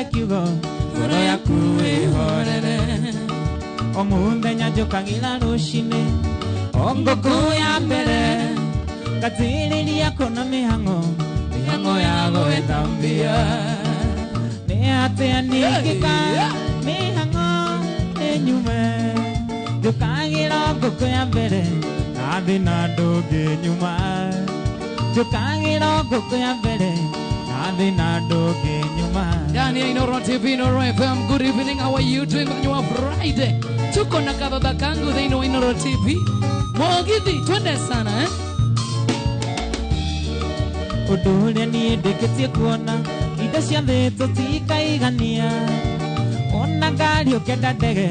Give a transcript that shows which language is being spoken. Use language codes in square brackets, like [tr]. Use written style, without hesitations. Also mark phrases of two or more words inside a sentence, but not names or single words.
[ki] kiugo ngoro yaku ĩhorere O mũthenya njũkagĩra rũcinĩ O ngũkũ ya mbere Ngatĩrĩria kuona mĩhang'o ya gwĩthambia Nĩ atĩa ningĩka mĩhang'o ĩnyume Njũkagĩra ngũkũ ya mbere Nathi na ndũngĩ nyuma Njũkagĩra ngũkũ ya mbere Nathi na ndũngĩ nyuma [sw] Ndani ya Inoro TV, Inoro FM. [en] Good evening, how are you doing on your Friday? [sw] Tuko na kababa kangu [ki] thĩinĩ wa [sw] Inoro TV. Mũgithi, twende sana [ki] Ũndũ ũrĩa niĩ ndĩkĩtie kuona Indo cia thĩ tũtikaigania Ona ngari ũkenda ndege